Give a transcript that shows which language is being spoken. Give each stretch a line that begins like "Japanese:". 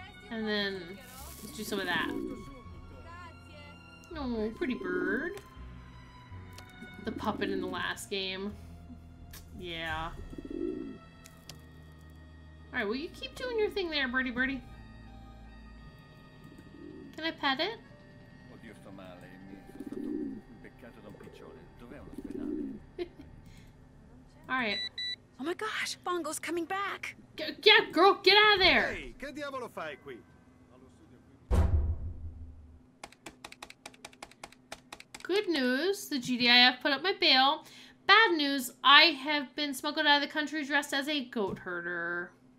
English: And then let's do some of that. Oh, pretty bird. The puppet in the last game. Yeah. Alright, will you keep doing your thing there, birdie birdie? Can I pet it?
Italian: Oddio, sto male. Mi è stato beccato da un piccione. Dov'è un ospedale?
English: Alright. Oh my gosh, Bongo's coming back. Yeah, girl, get out of there!
Italian: Ehi, che diavolo fai qui?
English: Good news, the GDIF put up my bail. Bad news, I have been smuggled out of the country dressed as a goat herder.